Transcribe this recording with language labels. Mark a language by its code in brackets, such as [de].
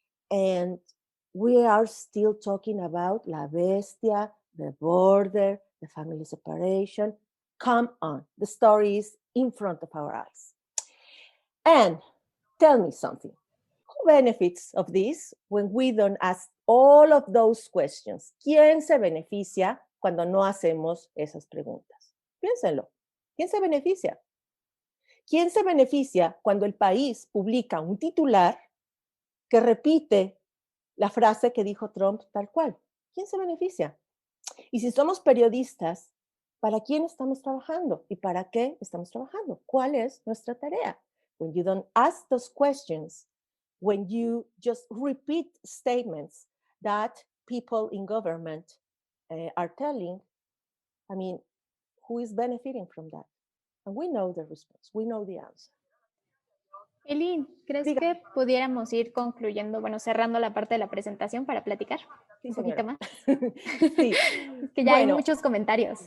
[en] And we are still talking about La Bestia, the border, the family separation. Come on, the story is in front of our eyes. And tell me something. Who benefits of this when we don't ask all of those questions? [es] ¿Quién se beneficia cuando no hacemos esas preguntas? Piénsenlo. ¿Quién se beneficia? ¿Quién se beneficia cuando el país publica un titular que repite la frase que dijo Trump tal cual? ¿Quién se beneficia? Y si somos periodistas, ¿para quién estamos trabajando? ¿Y para qué estamos trabajando? ¿Cuál es nuestra tarea? [en] When you don't ask those questions, when you just repeat statements that people in government are telling, I mean, who is benefiting from that? And we know the response, we know the answer. [es] Eileen, ¿crees que pudiéramos ir concluyendo, bueno, cerrando la parte de la presentación para platicar un poquito más? Sí. Es que ya hay muchos comentarios.